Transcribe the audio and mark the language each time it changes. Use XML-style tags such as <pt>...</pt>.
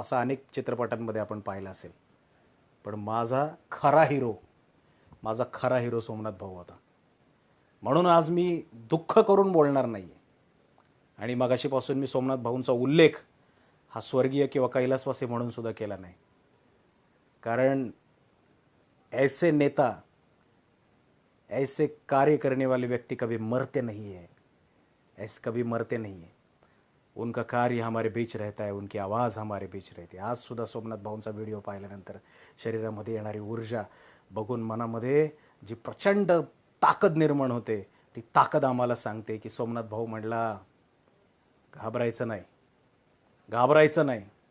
<mr>असा अनेक चित्रपटांमध्ये आपण पाहिलं असेल. पण माझा खरा हिरो सोमनाथ भाऊ होता. म्हणून आज मी दुःख करून बोलणार नाही आहे. आणि मगाशीपासून मी सोमनाथ भाऊंचा उल्लेख हा स्वर्गीय किंवा कैलासवासी म्हणून सुद्धा केला नाही.</mr> <hi>कारण ऐसे नेता, ऐसे कार्य करने वाले व्यक्ति कभी मरते नहीं है, ऐसे कभी मरते नहीं है. उनका कार्य हमारे बीच रहता है, उनकी आवाज़ हमारे बीच रहती है.</hi> <mr>आज सुद्धा सोमनाथ भाऊंचा व्हिडिओ पाहिल्यानंतर शरीरामध्ये येणारी ऊर्जा बघून मनामध्ये जी प्रचंड ताकद निर्माण होते, ती ताकद आम्हाला सांगते की सोमनाथ भाऊ म्हणला घाबरायचं नाही, घाबरायचं नाही.</mr>